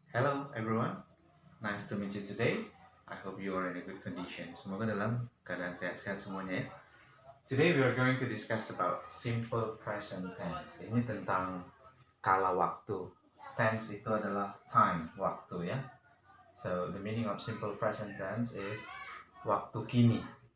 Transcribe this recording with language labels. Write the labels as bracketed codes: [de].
[en] Hello everyone, nice to meet you today. I hope you are in a good condition. [id] Semoga dalam keadaan sehat-sehat semuanya ya. [en] Today we are going to discuss about simple present tense. [id] Ini tentang kala waktu. Tense itu adalah time, waktu ya. [en] So the meaning of simple present tense is [id] waktu kini.